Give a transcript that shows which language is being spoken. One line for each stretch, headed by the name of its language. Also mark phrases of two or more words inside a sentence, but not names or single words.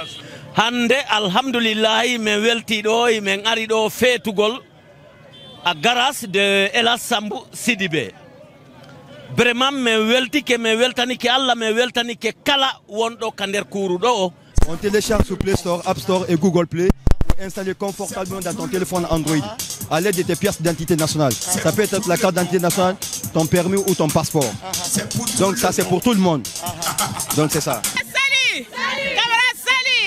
Fula: hande alhamdulillah men welti do men ari do fetugol a
French: garage de
Fula: Elas Sambou Sidibé. Vraiment me weltani ke Allah me weltani ke kala wondo kander kuru do.
French: On télécharge sur Play Store, App Store et Google Play pour installer confortablement dans ton téléphone Android à l'aide de tes pièces d'identité nationale. Ça peut être la carte d'identité nationale, ton permis ou ton passeport. Donc ça c'est pour tout le monde. Donc c'est ça. Salut, camarades, salut.